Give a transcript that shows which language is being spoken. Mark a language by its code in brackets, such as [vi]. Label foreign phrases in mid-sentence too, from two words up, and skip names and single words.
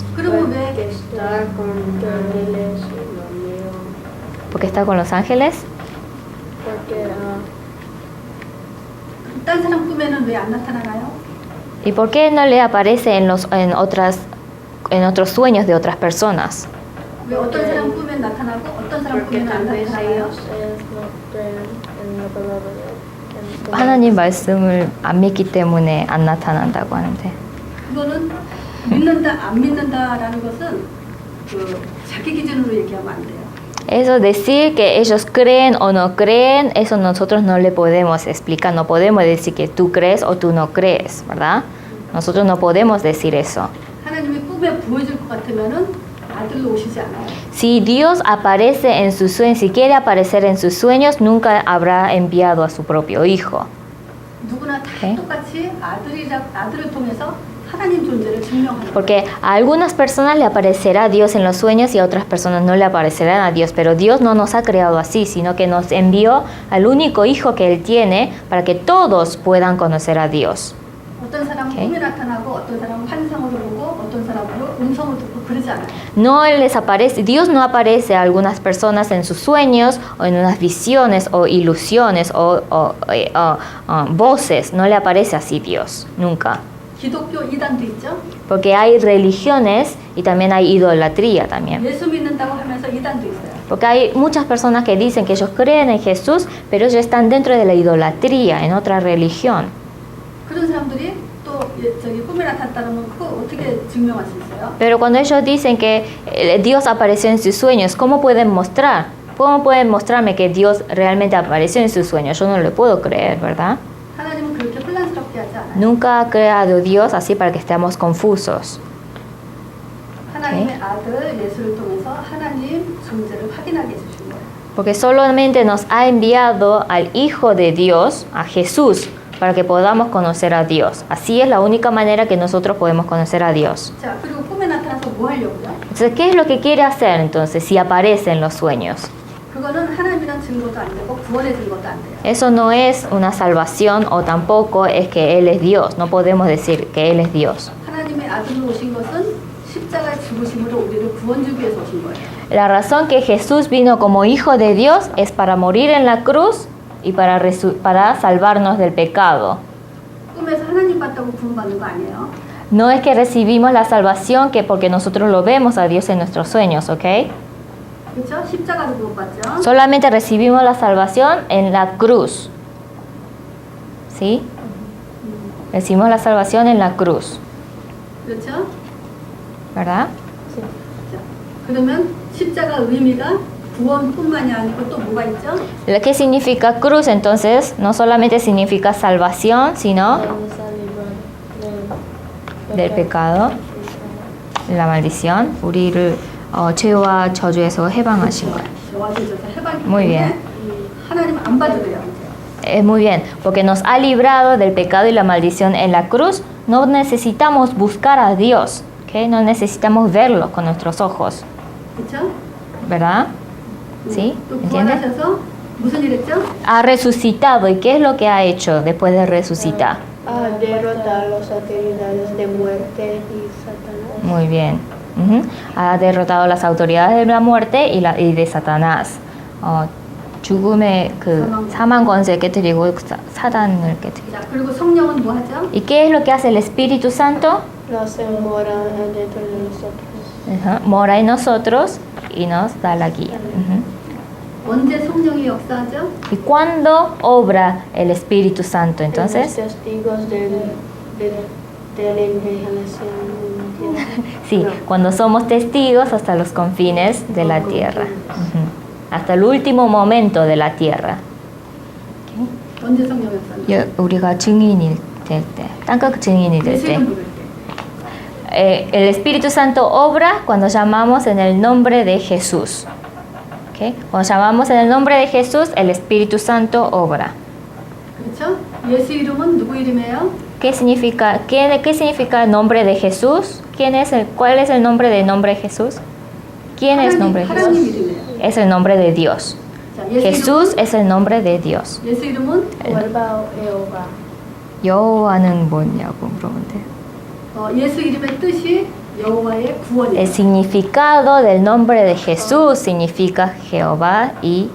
[ko] 그러면 왜 [es] Está con ángeles y lo mío. ¿Porque está con los ángeles? Porque [ko] 딴 사람 꿈에는 왜 안 나타나나요? [es] ¿Y por qué no le aparece en otros sueños de otras personas? [ko] 왜 어떤 사람 꿈에 나타나고 어떤 사람 [es] porque [ko] 꿈에는 안 [es] tal vez [ko] 나타나요? [es] ellos no creen en la palabra de Dios. [ko] 하나님 말씀을 안 믿기 때문에 안 나타난다고 하는데. 그거는 믿는다 안 믿는다라는 것은 그 자기 기준으로 얘기하면 안 돼요. [es] Eso decir que ellos creen o no creen, eso nosotros no le podemos explicar, no podemos decir que tú crees o tú no crees, ¿verdad? Nosotros no podemos decir eso. [ko] 하나님이 꿈에 보여줄 것 같으면은 아들로 오시지 않아요. [es] Si Dios aparece en sus sueños, si quiere aparecer en sus sueños, nunca habrá enviado a su propio hijo. [ko] 누구나 다 네. 똑같이 아들을 통해서 하나님 존재를 증명하는 거예요. [es] Porque a algunas personas le aparecerá Dios en los sueños y a otras personas no le aparecerán a Dios. Pero Dios no nos ha creado así, sino que nos envió al único hijo que Él tiene para que todos puedan conocer a Dios. [ko] 어떤 사람은 오케이. 꿈에 나타나고 어떤 사람은 환상으로 보고 어떤 사람은 음성을 듣고 그러지 않아요. [es] No les aparece, Dios no aparece a algunas personas en sus sueños o en unas visiones o ilusiones o voces. No le aparece así Dios, nunca. [ko] 기독교 이단도 있죠. [es] Porque hay religiones y también hay idolatría también. [ko] 예수 믿는다고 하면서 이단도 있어요. [es] Porque hay muchas personas que dicen que ellos creen en Jesús, pero ellos están dentro de la idolatría, en otra religión. [ko] 그런 사람들이 또 저기 꿈에 나타났다면 그거 어떻게 증명할 수 있어요? [es] Pero cuando ellos dicen que Dios apareció en sus sueños, ¿cómo pueden mostrar? ¿Cómo pueden mostrarme que Dios realmente apareció en sus sueños? Yo no lo puedo creer, ¿verdad? [ko] 하나님은 그렇게 혼란스럽게 하지 않아요. [es] Nunca ha creado Dios así para que estemos confusos. [ko] 하나님의 아들 예수를 통해서 하나님 존재를 확인하게 해주신 거예요. [es] Porque solamente nos ha enviado al Hijo de Dios, a Jesús, para que podamos conocer a Dios. Así es la única manera que nosotros podemos conocer a Dios. [ko] 자, 그리고 꿈에 나타나서 뭐 하려고요? [es] Entonces, ¿qué es lo que quiere hacer entonces si aparece en los sueños? [ko] 그거는 하나님이란 증거도 안 되고 구원의 증거도 안 돼요. [es] Eso no es una salvación o tampoco es que Él es Dios. No podemos decir que Él es Dios. [ko] 하나님의 아들로 오신 것은 십자가의 죽으심으로 우리를 구원 주기 위해서 오신 거예요. [es] La razón que Jesús vino como Hijo de Dios es para morir en la cruz y para salvarnos del pecado. [ko] 꿈에서 하나님 봤다고 구원받는 거 아니에요. [es] No es que recibimos la salvación que porque nosotros lo vemos a Dios en nuestros sueños, ¿ok? [ko] 그렇죠? 십자가로 구원받죠. [es] Solamente recibimos la salvación en la cruz. ¿Sí? Recibimos la salvación en la cruz, [ko] 그렇죠? [es] ¿verdad? [ko] 자, 그러면 십자가 의미가 구원뿐만이 아니고 또 뭐가 있죠? [es] ¿Qué significa cruz entonces? No solamente significa salvación, sino del pecado, la maldición. [ko] 우리를 죄와 저주에서 해방하신 거예요. 저와 저에서 해방이 [es] Muy bien. [ko] 때문에 하나님 안 봐도 돼요. [es] Muy bien, porque nos ha librado del pecado y la maldición en la cruz. No necesitamos buscar a Dios, ¿okay? No necesitamos verlo con nuestros ojos, [ko] 그렇죠? [es] ¿verdad? ¿Sí? [ko] 또 [es] ¿Entiendes? [ko] 부활하셔서 무슨 일 했죠? [es] Ha resucitado. ¿Y qué es lo que ha hecho después de resucitar? A derrotar las autoridades de muerte y Satanás. Muy bien. Ha derrotado las autoridades de la muerte y de Satanás. [ko] 죽음의 그 사망 권세를 깨뜨리고 사단을 깨뜨리고. 자, 그리고 성령은 뭐 하죠? [es] ¿Y qué es lo que hace el Espíritu Santo? Nos mora dentro de nosotros. Mora en nosotros y nos da la guía. [ko] 언제 성령이 역사하죠? [es] ¿Y cuándo obra el Espíritu Santo? Somos Entonces, testigos de la evangelización mundial. sí, cuando somos testigos hasta los confines de la tierra. Hasta el último momento de la tierra. [ko] 언제 성령 역사하죠? 우리가 증인이 될 때, 땅끝 증인이 될 예수 때. 이름 부를 때. [es] El Espíritu Santo obra cuando llamamos en el nombre de Jesús. ¿Okay? Cuando llamamos en el nombre de Jesús, el Espíritu Santo obra. [ko] 그렇죠? 예수 이름은 누구 이름이에요? [es] ¿Qué significa el nombre de Jesús? ¿Cuál es el nombre de Jesús? ¿Quién es el nombre de [ko] 하나님 [es] Jesús? [ko] 이름이에요. [es] Es el nombre de Dios. [ko] 자, 예수 [es] Jesús [ko] 이름은, [es] es el nombre de Dios. [ko] 예수 이름은 [es] Vuelva Jehová. [ko] 여호와는 뭐냐고 물어보면 돼요. 예수 이름의 뜻이 여호와의 구원이에요. [es] El significado del nombre de Jesús significa Jehová y